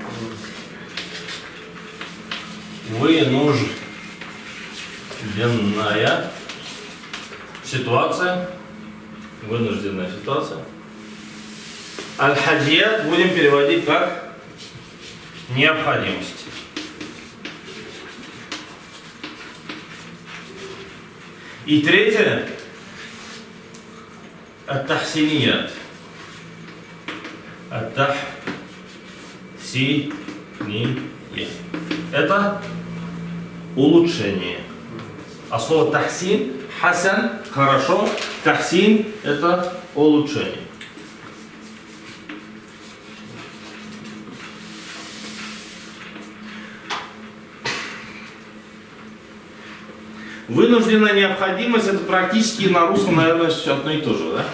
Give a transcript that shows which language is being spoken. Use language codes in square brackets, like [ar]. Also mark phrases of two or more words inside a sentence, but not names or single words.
[ru] Вынужденная ситуация. Вынужденная ситуация. Аль-хаджият будем переводить как необходимость. И третье, ат-тахсиният. Ат-тахсиният. Это улучшение. А слово [ar] تحسين، حسن, [ru] хорошо, тахсин это улучшение. Вынужденная необходимость это практически на русском, наверное, все одно и то же, да?